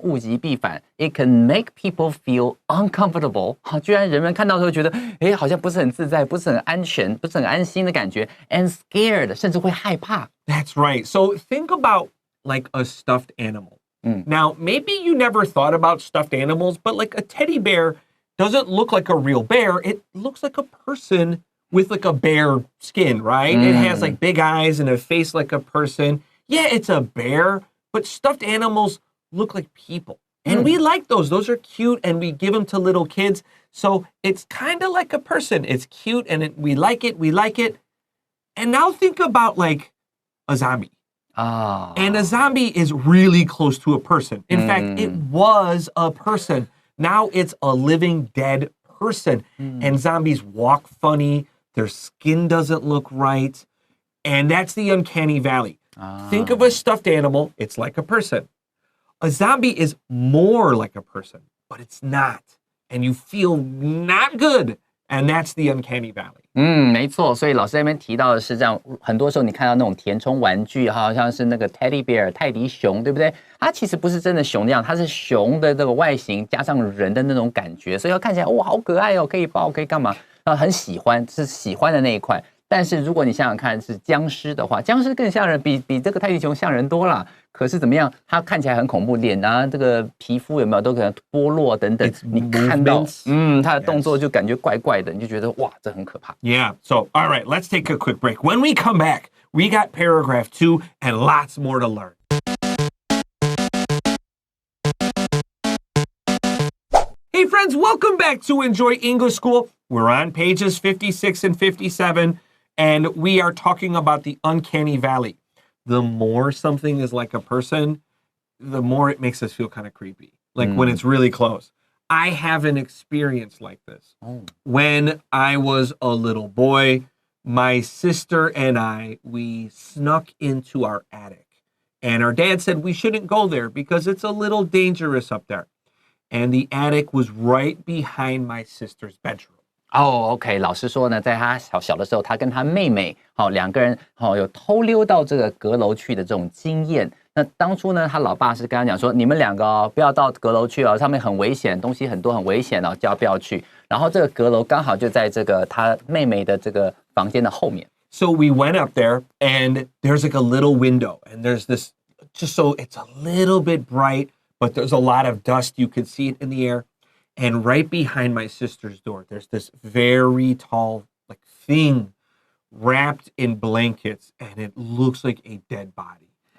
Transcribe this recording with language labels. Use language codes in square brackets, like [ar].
[zh] 物极必反 [en] ，it can make people feel uncomfortable。 [zh] 好，居然人们看到的时候觉得，好像不是很自在，不是很安全，不是很安心的感觉 ， [en] and scared， [zh] 甚至会害怕。 [en] That's right. So think about like a stuffed animal. Now, maybe you never thought about stuffed animals, but like a teddy bear doesn't look like a real bear. It looks like a person with like a bear skin, right? It has like big eyes and a face like a person. Yeah, it's a bear, but stuffed animals look like people. And we like those. Those are cute and we give them to little kids. So it's kind of like a person. It's cute and we like it. We like it. And now think about like a zombie. And a zombie is really close to a person. In fact, it was a person. Now it's a living dead person. And zombies walk funny. Their skin doesn't look right. And that's the uncanny valley. Think of a stuffed animal. It's like a person. A zombie is more like a person, but it's not. And you feel not good. And that's the uncanny valley. [zh] 没错，所以老师在那边提到的是这样，很多时候你看到那种填充玩具，好像是那个 teddy bear 泰迪熊，对不对？它其实不是真的熊那样，它是熊的这个外形加上人的那种感觉，所以它看起来哇好可爱哦，可以抱，可以干嘛？很喜欢，是喜欢的那一块。但是如果你想想看是僵尸的话，僵尸更像人，比这个泰迪熊像人多啦。可是怎么样？它看起来很恐怖，脸啊，这个皮肤有没有都可能剥落等等。你看到，它的动作就感觉怪怪的，你就觉得哇，这很可怕。 [en] Yeah. So, all right, let's take a quick break. When we come back, we got paragraph 2 and lots more to learn. Hey friends, welcome back to Enjoy English School. We're on pages 56 and 57, and we are talking about the uncanny valley. The more something is like a person, the more it makes us feel kind of creepy, like when it's really close. I have an experience like this. When I was a little boy, my sister and we snuck into our attic, and our dad said we shouldn't go there because it's a little dangerous up there. And the attic was right behind my sister's bedroom. [zh] OK， 老师说呢，在他小的时候，他跟他妹妹，两个人，有偷溜到这个阁楼去的这种经验。那当初呢，他老爸是跟他讲说，你们两个不要到阁楼去哦，上面很危险，东西很多，很危险哦，叫不要去。然后这个阁楼刚好就在这个他妹妹的这个房间的后面。 [en] So we went up there, and there's like a little window, and there's this, just so it's a little bit bright, but there's a lot of dust. You could see it in the air. And right behind my sister's door, there's this very tall, like, thing wrapped in blankets, and it looks like a dead body.